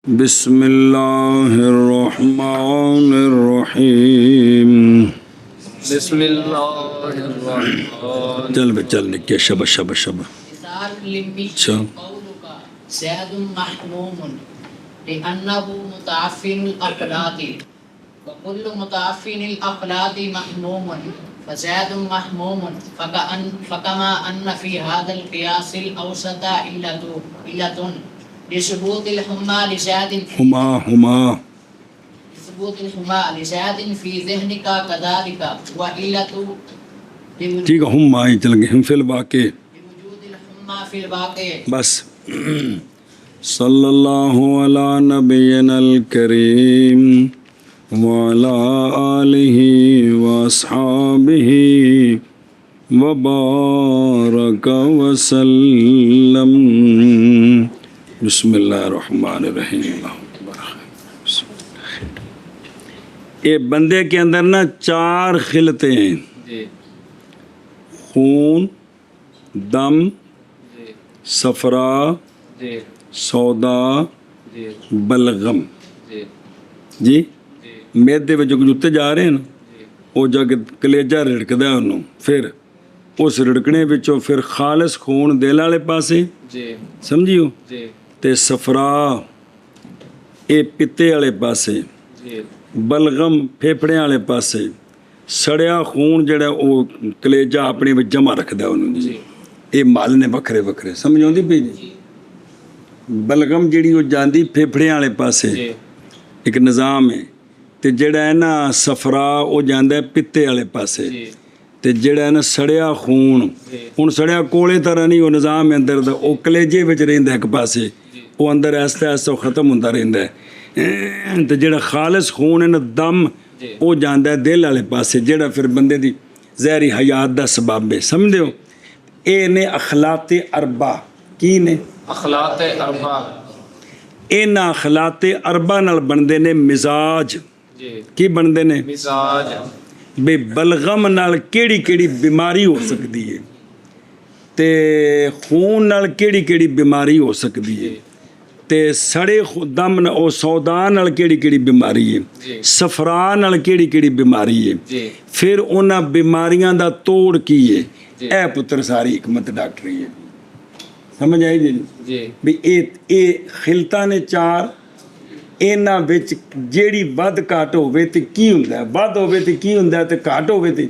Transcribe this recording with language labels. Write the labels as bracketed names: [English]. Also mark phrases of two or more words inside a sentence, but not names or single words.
[Arabic] بسم اللہ الرحمن الرحیم بسم اللہ الرحمن چل بے چل نکے شبہ اچھا زید محموم لأنه متعفن الأخلاق وكل متعفن الأخلاق محموم فزید محموم فكما أن في هذا القياس الأوسط علة لثبوت الحمى لزید ہما ثبوت الحمى لزید في ذهنك كذلك وعلة [Urdu] ٹھیک ہے ہم آئیں چل گئے ہم [Arabic] فی الواقع لوجود الحمى في الواقع بس صلی اللہ علی نبینا الکریم وعلی آلہ واصحابہ وبارک وسلم بسم اللہ الرحمن الرحیم [Urdu] یہ بندے کے اندر نا چار خلطیں ہیں جی خون دم جی صفرا جی سودا جی بلغم جی جی جی [Punjabi] میدے وچ جتے جا رہے ہیں نا جی وہ جا کے کلیجہ رڑکدا ہے انہوں پھر اس رڑکنے وچوں پھر خالص خون دل والے پاسے جی سمجھیو جی تے صفرا اے پتے والے پاسے جی بلغم پھیپڑے والے پاسے سڑیا خون جڑا وہ کلیجہ اپنے وچ جمع رکھدا انہوں جی یہ مال نے وکھرے وکھرے سمجھ آؤندی پئی جی بلغم جڑی وہ جاندی پھیپڑے والے پاسے جی ایک نظام ہے تے جڑا ہے نا صفرا وہ جاندا ہے پتے والے پاسے جی تے جڑا ہے نا سڑیا خون ہن سڑیا کولے طرح نہیں وہ نظام ہے اندر دا وہ کلیجے وچ رہندا ایک پاسے وہ اندر آہستہ آہستہ ختم ہوندا رہندا ہے تے جڑا خالص خون ہے نا دم وہ جاندا ہے دل والے پاسے جڑا پھر بندے دی ظاہری حیات دا سبب ہے سمجھدے ہو اے نے اخلاط اربع کی نے اخلاق اربع انہاں اخلاط اربع نال بندے نے مزاج جی کی بندے نے مزاج بے بلغم نال کیڑی کیڑی بیماری ہو سکتی ہے تے خون نال کیڑی کیڑی بیماری ہو سکتی ہے تے سڑے دم او سودا نال کیڑی کیڑی بیماری ہے صفرا نال کیڑی کیڑی بیماری ہے جی پھر انہاں بیماریاں دا توڑ کی ہے جی اے پتر ساری حکمت ڈاکٹری ہے سمجھ آئی جی جی بھی اے خلطاں نے چار ਇਹਨਾਂ ਵਿੱਚ ਜਿਹੜੀ ਵੱਧ ਘਾਟ ਹੋਵੇ ਤੇ ਕੀ ਹੁੰਦਾ ਹੈ ਵੱਧ ਹੋਵੇ ਤੇ ਕੀ ਹੁੰਦਾ ਹੈ ਤੇ ਘਾਟ ਹੋਵੇ ਤੇ